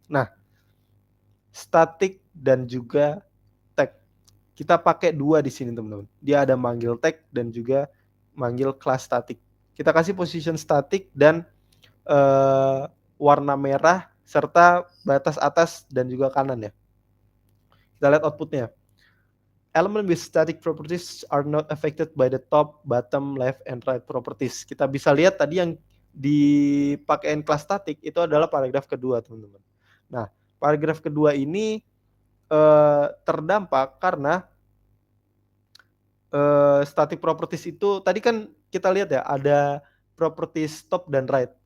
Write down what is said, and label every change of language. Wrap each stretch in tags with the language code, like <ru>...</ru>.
<id>Nah, static dan juga tag. Kita pakai dua di sini teman-teman. Dia ada manggil tag dan juga manggil kelas static. Kita kasih position static dan warna merah serta batas atas dan juga kanan ya. Kita lihat outputnya.</id> <en>Element with static properties are not affected by the top, bottom, left, and right properties.</en> <id>Kita bisa lihat tadi yang dipakein kelas static itu adalah paragraf kedua, teman-teman. Nah, paragraf kedua ini terdampak karena static properties itu tadi kan kita lihat ya ada properties top dan right.</id>